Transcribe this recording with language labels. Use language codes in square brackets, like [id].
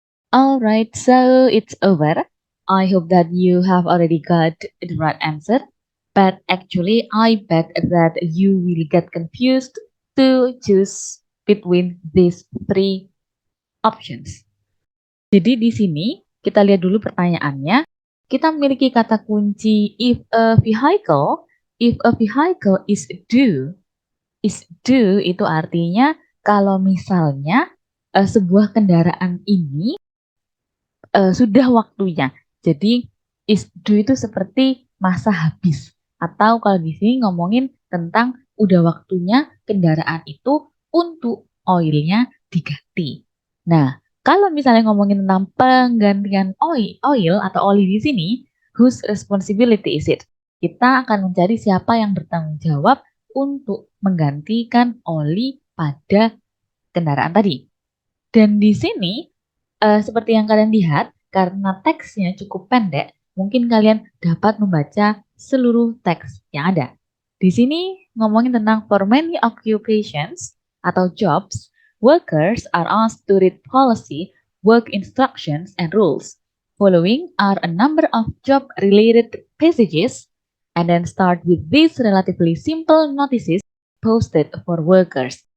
[en] Alright, so it's over. I hope that you have already got the right answer. But actually, I bet that you will get confused to choose between these three options. [id] Jadi di sini kita lihat dulu pertanyaannya. Kita memiliki kata kunci [en] if a vehicle is due [id] itu artinya kalau misalnya sebuah kendaraan ini sudah waktunya. Jadi is due itu seperti masa habis. Atau kalau di sini ngomongin tentang udah waktunya kendaraan itu untuk oilnya diganti. Nah, kalau misalnya ngomongin tentang penggantian oil atau oli di sini, [en] whose responsibility is it? [id] Kita akan mencari siapa yang bertanggung jawab untuk menggantikan oli pada kendaraan tadi. Dan di sini seperti yang kalian lihat, karena teksnya cukup pendek, mungkin kalian dapat membaca seluruh teks yang ada. Di sini ngomongin tentang [en] for many occupations [id] atau [en] jobs, workers are asked to read policy, work instructions, and rules. Following are a number of job-related passages, and then start with these relatively simple notices posted for workers.